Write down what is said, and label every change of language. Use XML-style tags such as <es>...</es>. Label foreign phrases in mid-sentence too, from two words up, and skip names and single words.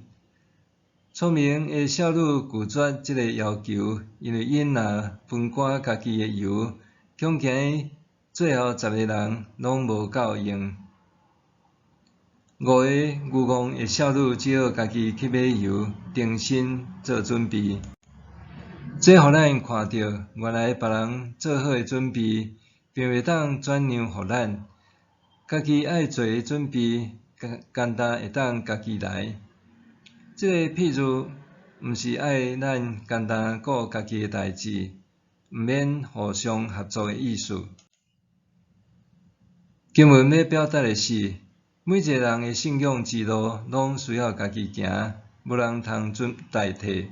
<nan>聪明的小女拒绝这个要求，因为因若分割家己的油，恐惊最后10个人拢无够用。5个愚戆的小女只好家己去买油，重新做准备。这互咱看到，原来别人做好的准备，并袂当转让互咱。家己爱做的准备，简单会当家己来。这个譬如毋是爱咱简单顾家己诶代志，毋免互相合作诶意思。经文要表达诶是，每一个人诶信仰之路，拢需要家己行，无人通代替。</nan>